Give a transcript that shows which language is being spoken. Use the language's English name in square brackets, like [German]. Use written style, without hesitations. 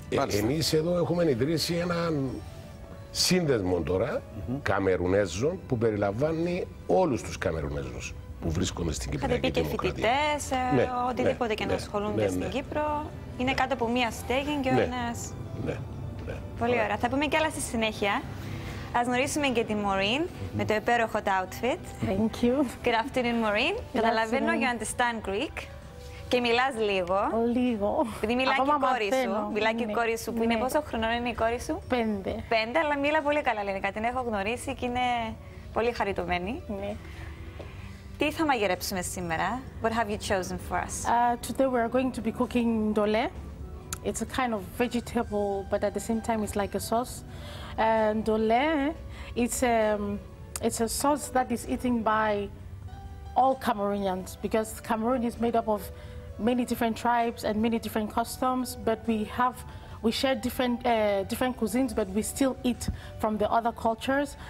[Greek] Εμείς εδώ έχουμε ιδρύσει έναν σύνδεσμο τώρα Καμερουνέζων που περιλαμβάνει όλους τους Καμερουνέζους που βρίσκονται στην Κυπριακή Δημοκρατία. Είχατε πει και φοιτητές, οτιδήποτε και να ασχολούνται στην Κύπρο. Είναι κάτω από μία στέγη και ο ένας. Πολύ ωραία. Θα πούμε κι άλλα στη συνέχεια. Ας γνωρίσουμε και τη Maureen με το υπέροχο outfit. [English] Thank you. Good afternoon, Maureen. [Greek] Καταλαβαίνω [English] you understand Greek. [Greek] Και μιλάς λίγο. Λίγο. Επειδή μιλάει και η κόρη σου. Μιλάει και η κόρη σου που είναι πόσο χρονών είναι η κόρη σου? 5. 5, αλλά μιλά πολύ καλά ελληνικά. Την έχω γνωρίσει και είναι πολύ χαριτωμένη. Ναι. Τι θα μαγειρέψουμε σήμερα? [English] What have you chosen for us? Today we are going to be cooking dole. It's a kind of vegetable, but at the same time it's like a sauce. And dole, it's a sauce that is eaten by all Cameroonians, because Cameroon is made up of many different tribes and many different customs, but we share different cuisines, but we still eat from the other cultures.